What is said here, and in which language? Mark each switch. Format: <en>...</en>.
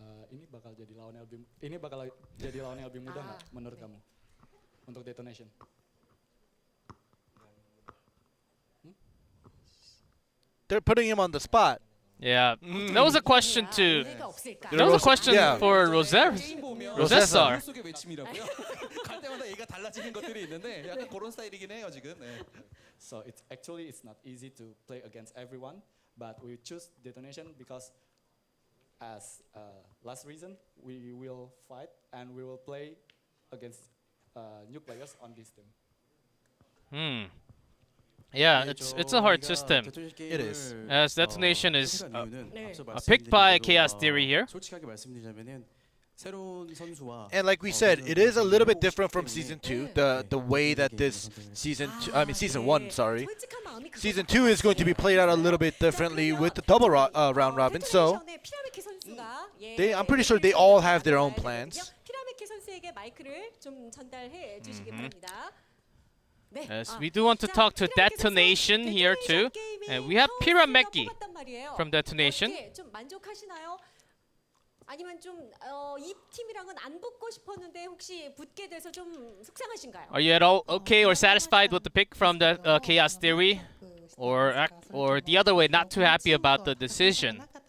<id>ini bakal jadi lawannya lebih mudah nggak menurut kamu untuk Detonation?</id> <en>They're putting him on the spot. Yeah, that was a question to. That was a question for Rosessar.</en> <ko>갈 때마다 얘가 달라지는 것들이 있는데 약간 그런 스타일이긴 해요 지금. 네.</ko> <en>So it's not easy to play against everyone, but we choose Detonation because as last reason we will fight and we will play against new players on this team. Yeah, it's a hard system. It is. As Detonation is picked by Chaos Theory here.</en> <ko>솔직하게 말씀드리자면은 새로운 선수와</ko> <en>And like we said, it is a little bit different from season 2. The way that this season 1, sorry. Season 2 is going to be played out a little bit differently with the double round robin. So I'm pretty sure they all have their own plans.</en> <ko>피라메키 선수에게 마이크를 좀 전달해 주시기 바랍니다.</ko> <en>Yes, we do want to talk to Detonation here too. And we have Pirameki from Detonation.</en> <ko>좀 만족하시나요? 아니면 좀 이 팀이랑은 안 붙고 싶었는데 혹시 붙게 돼서 좀 속상하신가요?</ko> <en>Are you at all okay or satisfied with the pick from the Chaos Theory? Or the other way, not too happy about the decision?</en>